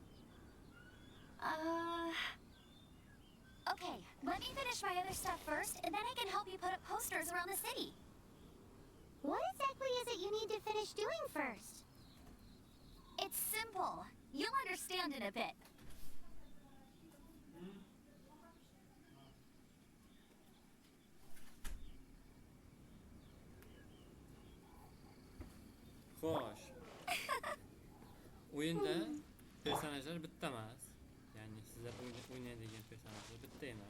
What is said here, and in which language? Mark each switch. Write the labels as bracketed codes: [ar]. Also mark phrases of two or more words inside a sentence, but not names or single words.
[en] Okay, let me finish my other stuff first, and then I can help you put up posters around the city. What exactly is it you need to finish doing first? It's simple. You'll understand in a bit. [uz] Xo'sh. O'yinda personajlar bitta emas. Ya'ni sizlar o'ynaydigan personajlar bitta emas.